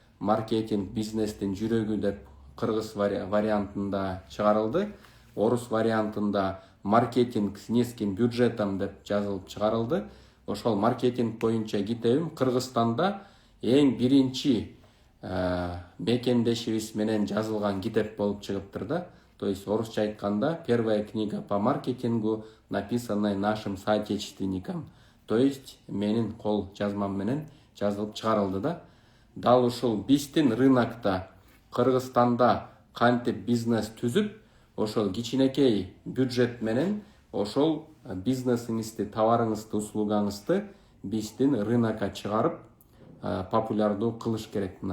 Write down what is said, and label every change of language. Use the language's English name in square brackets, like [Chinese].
[Kyrgyz] Маркетинг бизнестин жүрөгү деп кыргыз вариантында чыгарылды. Орус вариантында маркетинг [Russian] с низким бюджетом [Kyrgyz] деп жазылып чыгарылды. Ошол маркетинг боюнча китебим Кыргызстанда эң биринчи мекендешибиз менен жазылган китеп болуп чыгыптыр да. [Russian] То есть [Kyrgyz] орусча айтканда [Russian] первая книга по маркетингу, написанная нашим соотечественникам. [Kyrgyz] То есть менин кол жазмам менен жазылып чыгарылды да. Дал ушул биздин рынокто Кыргызстанда кантип бизнес түзүп, ошол кичинекей бюджет менен ошол бизнесиңизди, товарыңызды, услугаңызды биздин рынокко чыгарып, популярдуу кылыш керек.